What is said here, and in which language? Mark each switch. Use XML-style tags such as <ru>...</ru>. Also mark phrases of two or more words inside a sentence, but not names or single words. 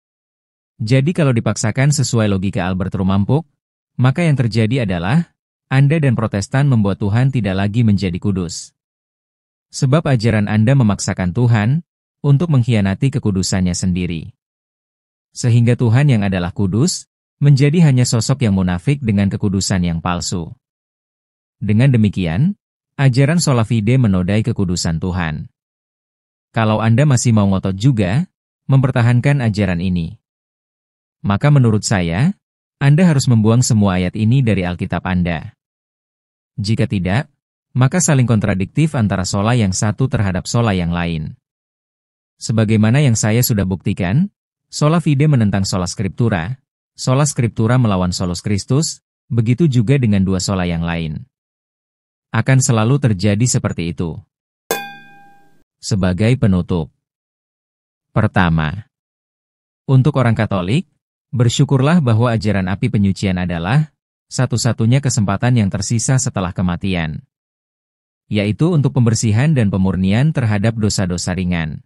<id>Jadi kalau dipaksakan sesuai logika Albert Rumampuk, maka yang terjadi adalah, Anda dan Protestan membuat Tuhan tidak lagi menjadi kudus. Sebab ajaran Anda memaksakan Tuhan untuk mengkhianati kekudusannya sendiri. Sehingga Tuhan yang adalah kudus, menjadi hanya sosok yang munafik dengan kekudusan yang palsu. Dengan demikian, ajaran</id> <la>sola fide</la> <id>menodai kekudusan Tuhan. Kalau Anda masih mau ngotot juga, mempertahankan ajaran ini, maka menurut saya, Anda harus membuang semua ayat ini dari Alkitab Anda. Jika tidak, maka saling kontradiktif antara sola yang satu terhadap sola yang lain. Sebagaimana yang saya sudah buktikan,</id> <la>sola fide menentang sola scriptura melawan solus Christus,</la> <id>begitu juga dengan dua sola yang lain. Akan selalu terjadi seperti itu. Sebagai penutup. Pertama, untuk orang Katolik, bersyukurlah bahwa ajaran api penyucian adalah satu-satunya kesempatan yang tersisa setelah kematian, yaitu untuk pembersihan dan pemurnian terhadap dosa-dosa ringan.</id>